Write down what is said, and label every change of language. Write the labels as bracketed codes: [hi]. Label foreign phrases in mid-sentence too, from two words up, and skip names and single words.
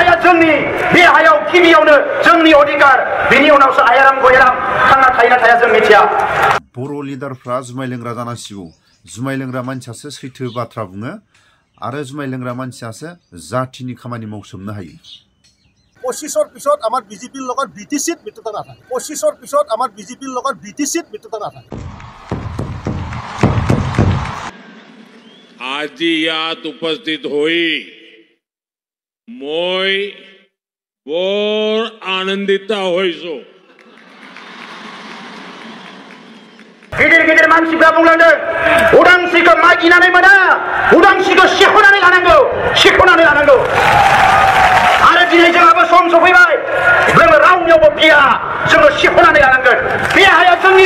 [brx] जोंनि बे हायाव गिबियावनो जोंनि अधिकार बेनि उनावसो आयाराम गयाराम थांना थायोना थाया जों मिथिया बर' लिडारफ्रा जुमाय लोंग्रा जानांसिगौ जुमाय लोंग्रा मानसियासो सैथो बाथ्रा बुङो आरो जुमाय लोंग्रा मानसियासो जातिनि खामानि मावसोमनो हायो [as] 25 পিছত আমাৰ বিজেপিৰ লগত বিটিচিত মিত্ৰতা নাথাকে 25 পিছত আমাৰ বিজেপিৰ লগত বিটিচিত মিত্ৰতা নাথাকে আজি ইয়াত উপস্থিত হৈ মই বৰ আনন্দিত হৈছো [brx] गिदिर गिदिर मानसिफ्रा बुंलांदों उदांस्रिखौ मागिनानै मोना उदांस्रिखौ सेख'नानै लानांगौ आरो दिनै जोंहाबो सम सफैबाय जोङो रावनियावबो गिया जोङो सेख'नानै लानांगोन बे हाया जोंनि